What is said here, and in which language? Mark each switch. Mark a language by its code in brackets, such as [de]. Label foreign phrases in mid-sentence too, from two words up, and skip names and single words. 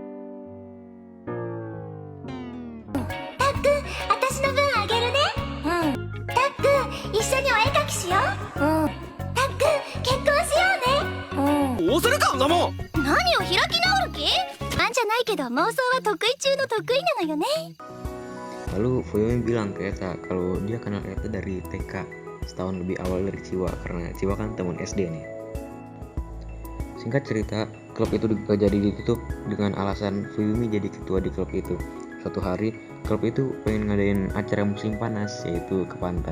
[ja] たっくん、私の分あげるね。たっくん、一緒にお絵描きしよう。たっくん、結婚しようね。どうするかんなもん。何を開き直る気？あんじゃないけど妄想は得意中の得意なのよね。 [id] Lalu Fuyumi bilang ke Eta kalau dia kenal Eta dari TK, setahun lebih awal dari Chiwa, karena Chiwa kan teman SD nih. Singkat cerita, klub itu jadi ditutup dengan alasan Fuyumi jadi ketua di klub itu. Suatu hari klub itu pengen ngadain acara musim panas, yaitu ke pantai.